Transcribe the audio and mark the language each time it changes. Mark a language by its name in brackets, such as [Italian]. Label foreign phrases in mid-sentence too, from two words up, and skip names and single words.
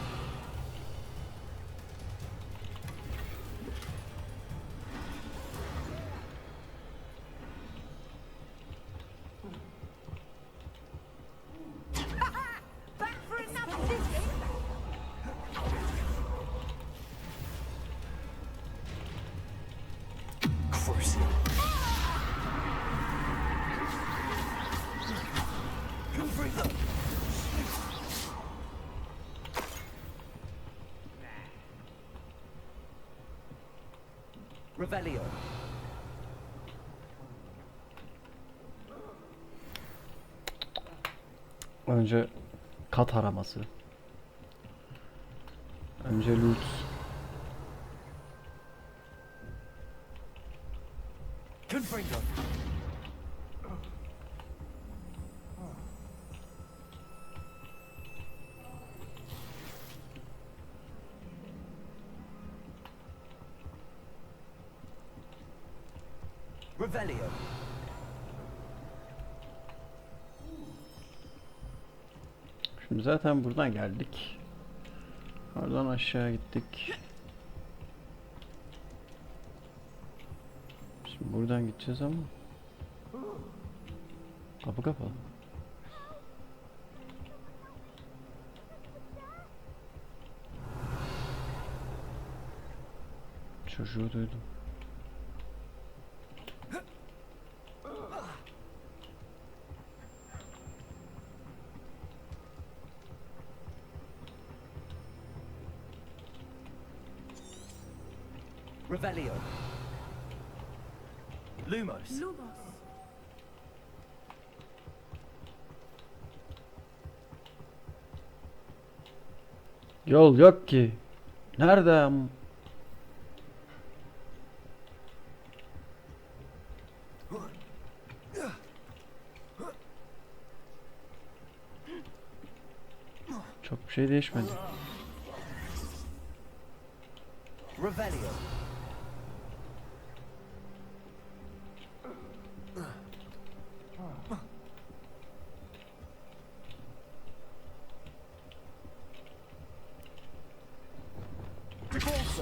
[English] Back for another visit. Crucial. Confringo. Revelio. [Turkish] Önce kat araması. Önce loot. Confringo. Revelio. Şimdi zaten buradan geldik. Oradan aşağı gittik. Şimdi buradan gideceğiz ama kapı kapalı. Çocuğu duydum. Revelio. Lumos. Lumos. Yol yok ki. Nerede? Çok bir şey değişmedi. Revelio. Decorso.